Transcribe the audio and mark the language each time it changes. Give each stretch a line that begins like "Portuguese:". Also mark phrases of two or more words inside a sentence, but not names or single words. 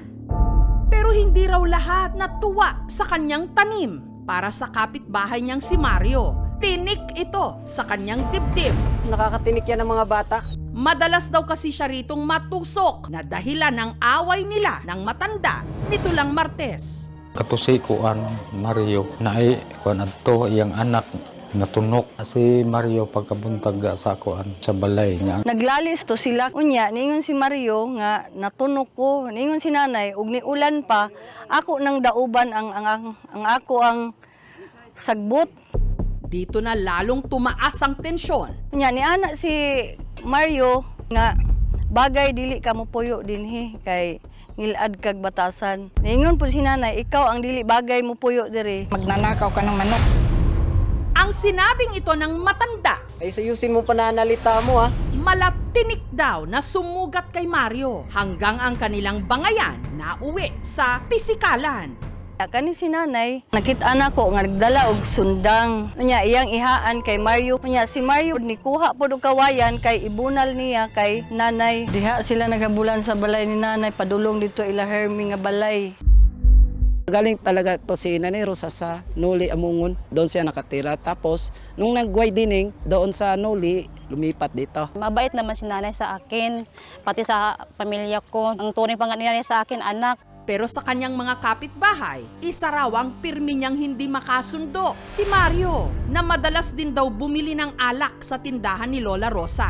Filipino: Pero hindi raw lahat natuwa sa kanyang tanim. Para sa kapitbahay niyang si Mario, tinik ito sa kanyang dibdib. Nakakatinik yan ng mga bata. Madalas daw kasi siya ritong matusok na dahilan ng away nila ng matanda nito lang Martes.
Cebuano: Katusi ko Mario na ay kuan adto iyang anak natunok si Mario pagkabuntag sa kuan sa balay niya. Naglalis to sila. Unya, ningon si Mario nga natunok ko. Ningon si nanay, ug ni ulan pa, ako nang dauban ang ako ang sagbot.
Filipino: Dito na lalong tumaas ang tensyon.
Cebuano: Unya, ni ana si Mario nga bagay dili ka mo puyo dinhi kay ngilad kag batasan. Ningon po si nanay, ikaw ang dili bagay mo puyo diri.
Filipino: Magnanakaw ka ng manok. Ang sinabing ito ng matanda, Ay sayusin mo pananalita mo ha. malatinik daw na sumugat kay Mario hanggang ang kanilang bangayan na uwi sa pisikalan.
Cebuano: Kani si nanay, nakita na ko nga nagdala og sundang. Unya iyang ihaan kay Mario. Unya si Mario ni kuha pod og kawayan kay ibunal niya kay nanay. Diha sila nagabulan sa balay ni nanay padulong dito ila Hermie nga balay.
Filipino: Galing talaga to si Nanay Rosa sa Noli Amungon. Doon siya nakatira. Tapos, nung nag-way dining, doon sa Noli, lumipat dito. Mabait naman si nanay sa akin, pati sa pamilya ko. Ang tunay pa nga ni nanay sa akin, anak. Pero sa kanyang mga kapitbahay, isa raw ang pirmi niyang hindi makasundo, si Mario, na madalas din daw bumili ng alak sa tindahan ni Lola Rosa.